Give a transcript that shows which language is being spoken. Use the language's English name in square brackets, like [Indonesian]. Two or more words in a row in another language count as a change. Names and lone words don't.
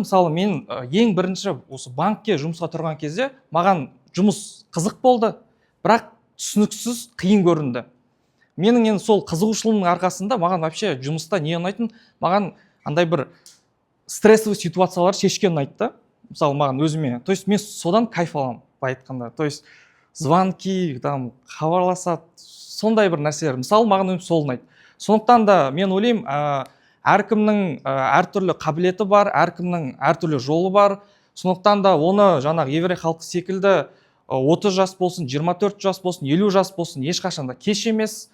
[Kazakh] Мысалы, мен ең бірінші осы банкке жұмысқа тұрған кезде маған жұмыс қызық болды, бірақ түсініксіз қиын көрінді. Менің енді сол қызығушылығымның арқасында маған вообще жұмыста не ұнайтын, маған андай бір стрессовый ситуациялар шешкен ұнайды. Мысалы, маған өзіме, [Russian] то есть [Kazakh] мен содан кайф аламын, былай айтқанда. [Russian] То есть звонки, [Kazakh] там хабарласады, сондай бір нәрселер. Мысалы, маған сол ұнайды. Сондықтан да мен ойлаймын, әркімнің әртүрлі қабілеті бар, әркімнің әртүрлі жолы бар. Сондықтан да оны жаңағы еврей халқы секілді 30 жас болсын, 24 жас болсын, 50 жас болсын, ешқашанда кеш емес.